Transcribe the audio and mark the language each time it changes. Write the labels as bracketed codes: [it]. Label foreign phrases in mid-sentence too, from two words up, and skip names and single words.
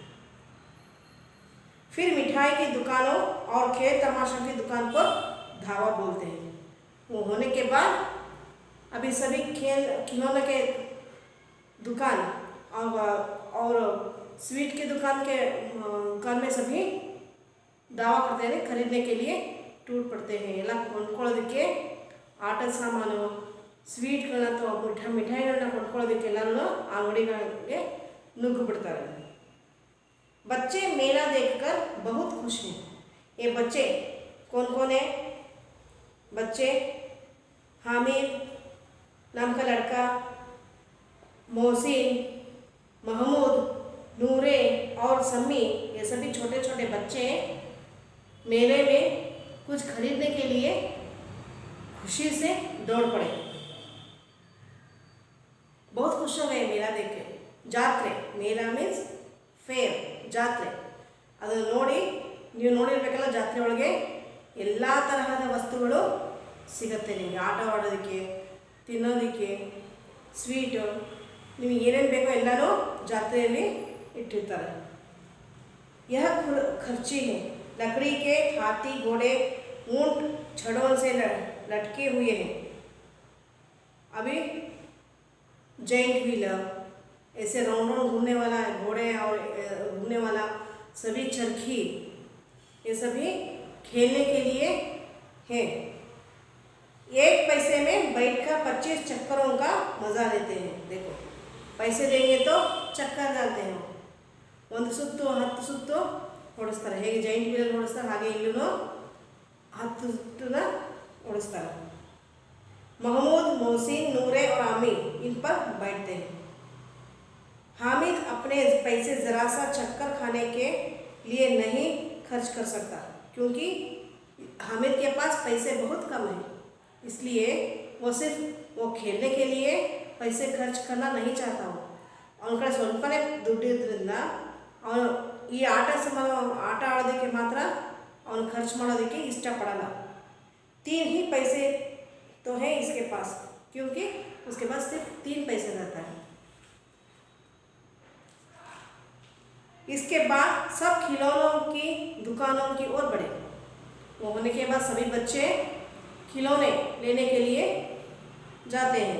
[hi] फिर मिठाई की दुकानों और खेल तमाशा की दुकान पर धावा बोलते हैं। वो होने के बाद अभी सभी खिलौने के दुकान और स्वीट की दुकान में सभी दावा करते हैं, खरीदने के लिए टूट पड़ते हैं। [kn] ಎಲ್ಲ ಕೊಂಡ್ಕೊಳ್ಳೋದಕ್ಕೆ ಆಟದ ಸಾಮಾನು, ಸ್ವೀಟ್ಗಳನ್ನ ಅಥವಾ ಮಿಠಾಯಿಗಳನ್ನ ಕೊಂಡ್ಕೊಳ್ಳೋದಕ್ಕೆ ಎಲ್ಲರೂ ಅಂಗಡಿಗಳಿಗೆ ನುಗ್ಗು ಬಿಡ್ತಾರೆ। [hi] बच्चे मेला देखकर बहुत खुश हैं। ये बच्चे कौन कौन है? बच्चे हामिद नाम का लड़का, मोहसिन, महमूद, नूरे और सम्मी, ये सभी छोटे छोटे बच्चे मेले में कुछ खरीदने के लिए खुशी से दौड़ पड़े। बहुत खुश हो गए मेला देख के। [kn] ಜಾತ್ರೆ, ಮೇಲಾ [en] means fair, [kn] ಜಾತ್ರೆ ಅದು ನೀವು ನೋಡಿರ್ಬೇಕಲ್ಲ, ಜಾತ್ರೆ ಒಳಗೆ ಎಲ್ಲ ತರಹದ ವಸ್ತುಗಳು ಸಿಗುತ್ತೆ ನಿಮಗೆ, ಆಟ ಆಡೋದಕ್ಕೆ, ತಿನ್ನೋದಕ್ಕೆ, ಸ್ವೀಟು, ನಿಮಗೆ ಏನೇನು ಬೇಕೋ ಎಲ್ಲನೂ ಜಾತ್ರೆಯಲ್ಲಿ ಇಟ್ಟಿರ್ತಾರೆ। [hi] यह खर्ची है, लकड़ी के हाथी, घोड़े, ऊंट छड़ों से लटके हुए हैं। अभी [en] joint wheeler, [hi] ऐसे [en] round round [hi] घूमने वाला घोड़े और घूमने वाला सभी चरखी, ये सभी खेलने के लिए है। एक पैसे में बैठकर 25 चक्करों का मज़ा लेते हैं। देखो, पैसे देंगे तो चक्कर डालते हैं। [kn] ಒಂದು ಸುತ್ತು 10 ಸುತ್ತು ಓಡಿಸ್ತಾರೆ। ಹೇಗೆ ಜೈಂಟ್ ವೀಲಲ್ಲಿ ಓಡಿಸ್ತಾರೆ ಹಾಗೆ ಇಲ್ಲೂ 10 ಸುತ್ತನ್ನ ಓಡಿಸ್ತಾರೆ। [hi] महमूद, मोहसिन, नूरे और आमिर इन पर बैठते हैं। हामिद अपने पैसे ज़रा सा चक्कर खाने के लिए नहीं खर्च कर सकता, क्योंकि हामिद के पास पैसे बहुत कम हैं। इसलिए वो खेलने के लिए पैसे खर्च करना नहीं चाहता हूँ। [kn] ಅವನ ಕಡೆ ಸ್ವಲ್ಪನೇ ದುಡ್ಡು ಇರೋದ್ರಿಂದ ಅವನು ಈ ಆಟ ಆಡೋದಕ್ಕೆ ಮಾತ್ರ ಅವನು ಖರ್ಚು ಮಾಡೋದಕ್ಕೆ ಇಷ್ಟಪಡಲ್ಲ। [hi] 3 ही पैसे तो है इसके पास, क्योंकि उसके पास सिर्फ 3 पैसे रहता है। इसके बाद सब खिलौनों की दुकानों की ओर बढ़े। वो होने के बाद सभी बच्चे खिलौने लेने के लिए जाते हैं।